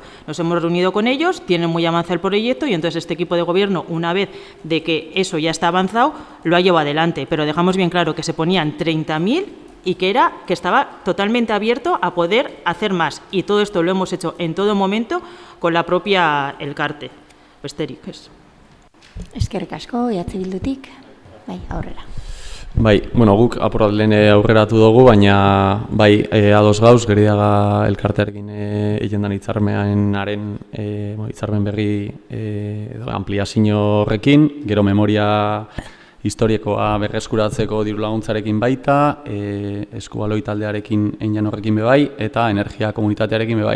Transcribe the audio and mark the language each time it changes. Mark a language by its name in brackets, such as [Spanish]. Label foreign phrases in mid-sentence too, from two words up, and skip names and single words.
[Spanish] Nos hemos reunido con ellos, tienen muy avanzado el proyecto y entonces este equipo de gobierno, una vez de que eso ya está avanzado, lo ha llevado adelante. Pero dejamos bien claro que se ponían 30.000 y que estaba totalmente abierto a poder hacer más. Y todo esto lo hemos hecho en todo momento con la propia Elcarte. [Basque] Besterik, ez. Eskerrik asko, EH Bildutik. Bai, aurrera. Bai, guk apurat lehen aurreratu dugu, baina bai, ados gauz, Gerediaga elkartearekin egin den hitzarmen berri ampliazio horrekin, gero memoria historikoa berreskuratzeko diru laguntzarekin baita, eskubaloi taldearekin egin horrekin bebai, eta energia komunitatearekin bebai.